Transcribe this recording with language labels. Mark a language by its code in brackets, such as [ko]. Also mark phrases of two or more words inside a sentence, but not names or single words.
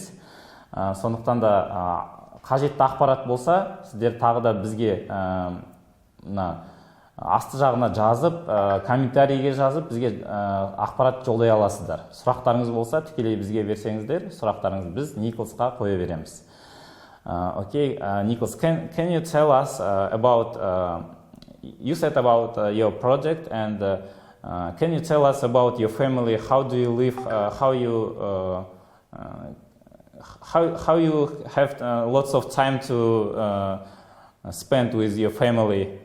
[kk] Сондықтан да қажетті ақпарат болса, сіздер тағы да бізге асты жағына жазып, комментарийге жазып, бізге ақпарат жолдай аласыздар. Сұрақтарыңыз болса, тікелей бізге берсеңіздер, сұрақтарыңызды біз Николасқа қоя береміз. [en] Okay, Nicholas, can you tell us about you said about your project, and can you tell us about your family? How do you live? How you have lots of time to spend with your family?